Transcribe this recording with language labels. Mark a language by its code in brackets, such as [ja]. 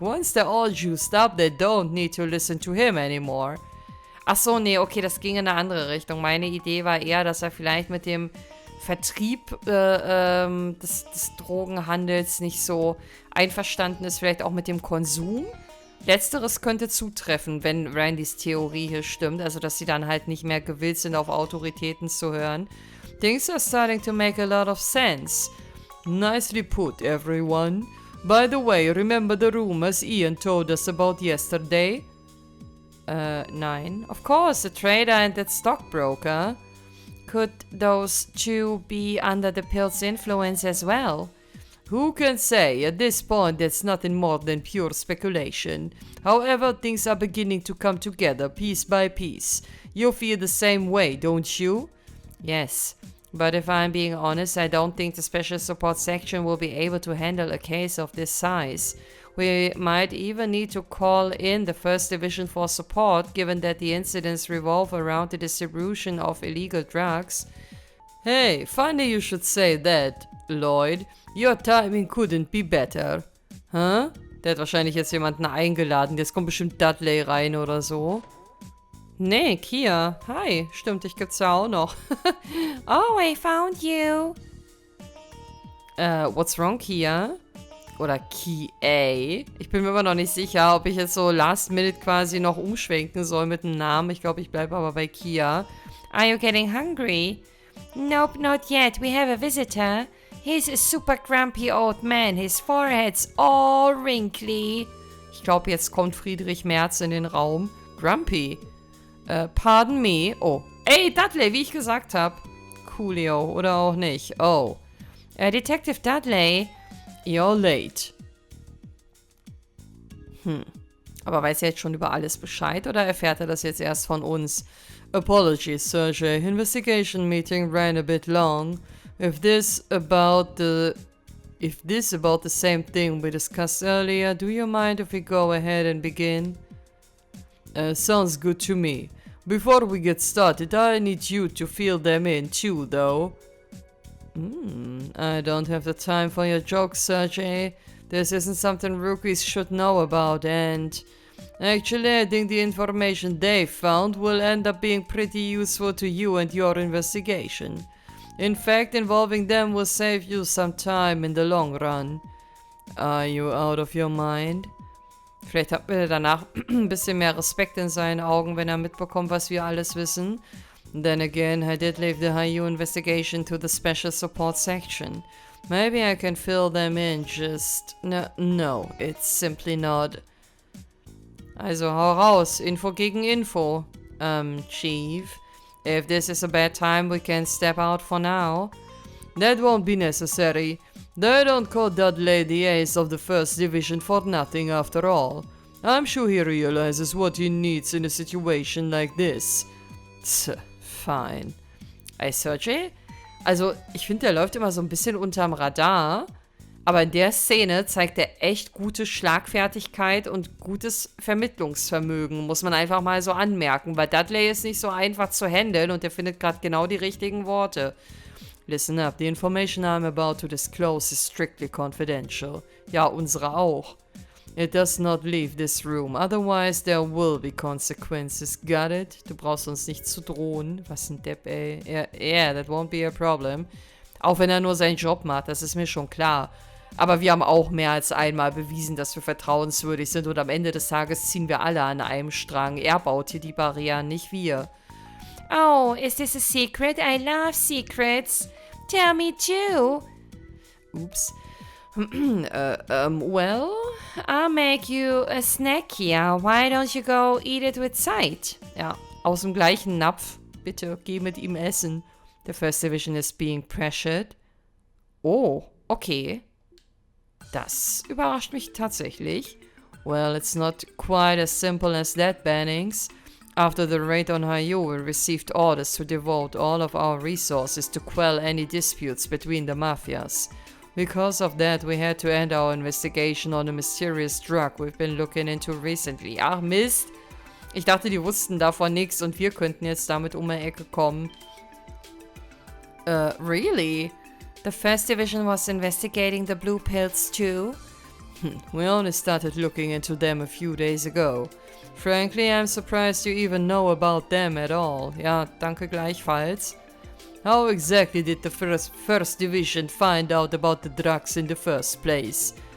[en] Once they're all juiced up, they don't need to listen to him anymore. [de] Ach so, nee, okay, das ging in eine andere Richtung. Meine Idee war eher, dass er vielleicht mit dem Vertrieb des Drogenhandels nicht so einverstanden ist, vielleicht auch mit dem Konsum. Letzteres könnte zutreffen, wenn Randys Theorie hier stimmt, also dass sie dann halt nicht mehr gewillt sind, auf Autoritäten zu hören. [en] Things are starting to make a lot of sense. Nicely put, everyone. By the way, remember the rumors Ian told us about yesterday? [de] Nein. [en] Of course, the trader and that stockbroker. Could those two be under the pill's influence as well? Who can say? At this point, it's nothing more than pure speculation. However, things are beginning to come together piece by piece. You feel the same way, don't you? Yes. But if I'm being honest, I don't think the Special Support Section will be able to handle a case of this size. We might even need to call in the 1st Division for support, given that the incidents revolve around the distribution of illegal drugs. Hey, funny you should say that, Lloyd. Your timing couldn't be better. Huh? [de] Der hat wahrscheinlich jetzt jemanden eingeladen. Jetzt kommt bestimmt Dudley rein oder so. Nee, Kia. Hi. Stimmt, dich gibt's ja auch noch. [en] Oh, I found you. What's wrong, Kia? [de] Oder Kia. Ich bin mir immer noch nicht sicher, ob ich jetzt so last minute quasi noch umschwenken soll mit dem Namen. Ich glaube, ich bleibe aber bei Kia. [en] Are you getting hungry? Nope, not yet. We have a visitor. He's a super grumpy old man. His forehead's all wrinkly. [de] Ich glaube, jetzt kommt Friedrich Merz in den Raum. Grumpy. [en] Pardon me. [de] Oh. Ey, Dudley, wie ich gesagt habe. [en] Coolio. [de] Oder auch nicht. [en] Oh. Detective Dudley. You're late. [de] Aber weiß er jetzt schon über alles Bescheid oder erfährt er das jetzt erst von uns? [en] Apologies, Sergey. Investigation meeting ran a bit long. If this about the same thing we discussed earlier, do you mind if we go ahead and begin? Sounds good to me. Before we get started, I need you to fill them in too, though. I don't have the time for your jokes, Sergey. This isn't something rookies should know about, and actually, I think the information they found will end up being pretty useful to you and your investigation. In fact, involving them will save you some time in the long run. Are you out of your mind? [de] Vielleicht hat er danach ein bisschen mehr Respekt in seinen Augen, wenn er mitbekommt, was wir alles wissen. [en] Then again, I did leave the HIER investigation to the Special Support Section. Maybe I can fill them in just... No, it's simply not. [de] Also, hau raus. Info gegen Info. Chief. [en] If this is a bad time, we can step out for now. That won't be necessary. They don't call Dudley the ace of the 1st Division for nothing after all. I'm sure he realizes what he needs in a situation like this. Fine. Ey, Sergey? [de] Also, ich finde, der läuft immer so ein bisschen unterm Radar. Aber in der Szene zeigt er echt gute Schlagfertigkeit und gutes Vermittlungsvermögen, muss man einfach mal so anmerken, weil Dudley ist nicht so einfach zu handeln und er findet gerade genau die richtigen Worte. [en] Listen up, the information I'm about to disclose is strictly confidential. [de] Ja, unsere auch. [en] It does not leave this room, otherwise there will be consequences, got it? [de] Du brauchst uns nicht zu drohen. Was ein Depp, ey. [en] Yeah, that won't be a problem. [de] Auch wenn er nur seinen Job macht, das ist mir schon klar. Aber wir haben auch mehr als einmal bewiesen, dass wir vertrauenswürdig sind und am Ende des Tages ziehen wir alle an einem Strang. Er baut hier die Barrieren, nicht wir. [en] Oh, is this a secret? I love secrets. Tell me too. Oops. Well, I'll make you a snack here. Why don't you go eat it with sight? [de] Ja, aus dem gleichen Napf. Bitte, geh mit ihm essen. [en] The 1st Division is being pressured. [de] Oh, okay. Das überrascht mich tatsächlich. [en] Well, it's not quite as simple as that, Bannings. After the raid on HIER, we received orders to devote all of our resources to quell any disputes between the mafias. Because of that, we had to end our investigation on a mysterious drug we've been looking into recently. [de] Ach Mist! Ich dachte, die wussten davon nichts und wir könnten jetzt damit um die Ecke kommen. [en] Really? The first division was investigating the blue pills too? We only started looking into them a few days ago. Frankly, I'm surprised you even know about them at all. [de] Ja, danke gleichfalls. [en] How exactly did the first division find out about the drugs in the first place?